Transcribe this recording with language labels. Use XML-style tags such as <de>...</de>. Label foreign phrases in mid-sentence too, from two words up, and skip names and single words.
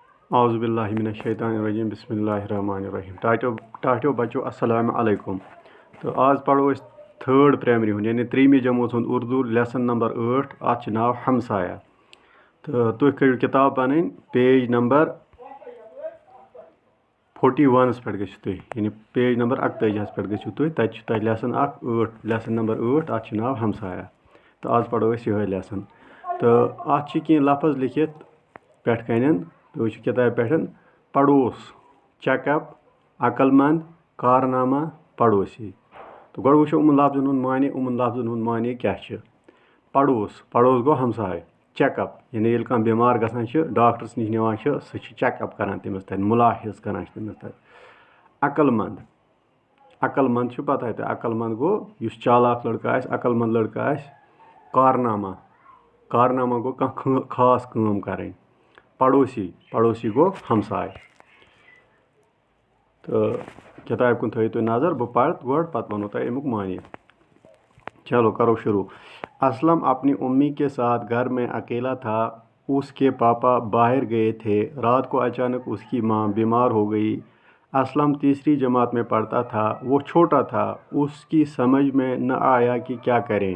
<ar>اعوذ باللہ من الشیطان الرجیم بسم اللہ الرحمن الرحیم</ar> <ks>ٹاٹو بچو</ks> <ar>السلام علیکم.</ar> <ks>تو آز پڑھو اس</ks> <en>third primary</en> <ks>ہند یعنی تریمہِ جمٲژ ہُنٛد اردو</ks> <en>lesson number</en> <ks>8 اتھ چھُ ناو ہمسایہ. تو تُہۍ کٔرِو کِتاب پنٕنۍ</ks> <en>page number</en> <ks>41 پٮ۪ٹھ گٔژھِو تُہۍ یعنی</ks> <en>page number</en> <ks>41 پٮ۪ٹھ گٔژھِو تُہۍ تَتہِ چھُ تۄہہِ لیسن اکھ 8</ks> <en>lesson number</en> <ks>8 اتھ چھُ ناو ہمسایہ. تو آز پڑھو أسۍ یِہوے لیسن. تو اتھ چھِ کینٛہہ لفظ لیکھِتھ پٮ۪ٹھ کَنٮ۪ن تُہۍ وٕچھِو کِتابہِ پٮ۪ٹھ</ks> <ur>پڑوس چیک اپ عقل مند کارنامہ پڑوسی.</ur> <ks>تو گۄڈٕ وٕچھو یِمن لفظن ہُنٛد معنے یِمن لفظن ہُنٛد معنے کیاہ چھُ. پڑوس گوٚو ہمساے. چیک اپ یعنی ییٚلہِ کانٛہہ بٮ۪مار گژھان چھُ ڈاکٹرس نِش نِوان چھِ سُہ چھُ چیک اپ کران تٔمِس تتہِ مُلاحِظ کران چھِ تٔمِس تتہِ. عقل مند چھُ پتہ تۄہہِ عقل مند گوٚو یُس چالاک لڑکہٕ آسہِ عقل مند لڑکہٕ آسہِ. کارنامہ گوٚو کانٛہہ خاص کٲم کرٕنۍ. پڑوسی گوٚو ہمساے. تہٕ کِتابہِ کُن تھٲیِو تُہۍ نظر بہٕ پرٕ گۄڈٕ پتہٕ ونو تۄہہِ امیُک معنے. چلو کرو شروع.</ks> <ur>اسلم اپنی امی کے ساتھ گھر میں اکیلا تھا. اس کے پاپا باہر گئے تھے. رات کو اچانک اس کی ماں بیمار ہو گئی. اسلم تیسری جماعت میں پڑھتا تھا. وہ چھوٹا تھا. اس کی سمجھ میں نہ آیا کہ کیا کریں.</ur>